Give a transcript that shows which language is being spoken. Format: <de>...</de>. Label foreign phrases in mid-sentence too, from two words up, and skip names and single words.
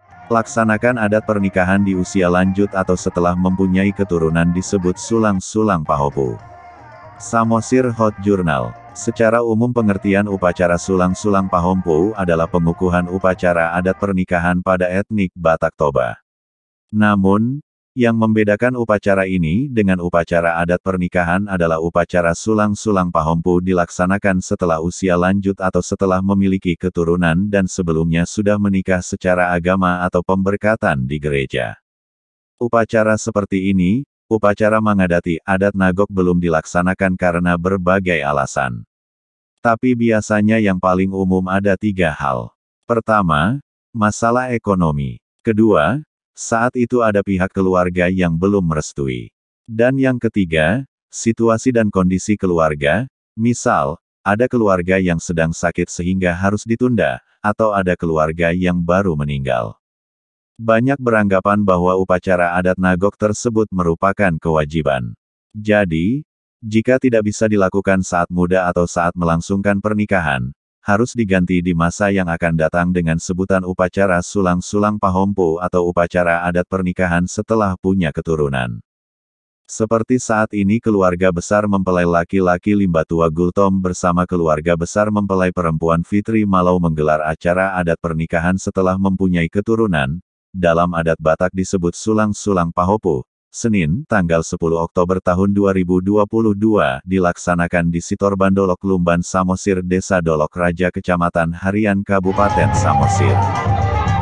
<id>Laksanakan adat pernikahan di usia lanjut atau setelah mempunyai keturunan disebut sulang-sulang pahopu. Samosir Hot Journal. Secara umum pengertian upacara sulang-sulang pahompu adalah pengukuhan upacara adat pernikahan pada etnik Batak Toba. Namun, yang membedakan upacara ini dengan upacara adat pernikahan adalah upacara sulang-sulang pahompu dilaksanakan setelah usia lanjut atau setelah memiliki keturunan dan sebelumnya sudah menikah secara agama atau pemberkatan di gereja. Upacara seperti ini, upacara mengadati adat Nagok belum dilaksanakan karena berbagai alasan. Tapi biasanya yang paling umum ada 3 hal. Pertama, masalah ekonomi. Kedua, saat itu ada pihak keluarga yang belum merestui. Dan yang ketiga, situasi dan kondisi keluarga, misal, ada keluarga yang sedang sakit sehingga harus ditunda, atau ada keluarga yang baru meninggal. Banyak beranggapan bahwa upacara adat Nagok tersebut merupakan kewajiban. Jadi, jika tidak bisa dilakukan saat muda atau saat melangsungkan pernikahan, harus diganti di masa yang akan datang dengan sebutan upacara sulang-sulang pahompu atau upacara adat pernikahan setelah punya keturunan. Seperti saat ini keluarga besar mempelai laki-laki Limbatua Gultom bersama keluarga besar mempelai perempuan Fitri Malau menggelar acara adat pernikahan setelah mempunyai keturunan, dalam adat Batak disebut sulang-sulang pahopu. Senin, tanggal 10 Oktober tahun 2022, dilaksanakan di Sitor Bandolok Lumban Samosir Desa Dolok Raja Kecamatan Harian Kabupaten Samosir.</id>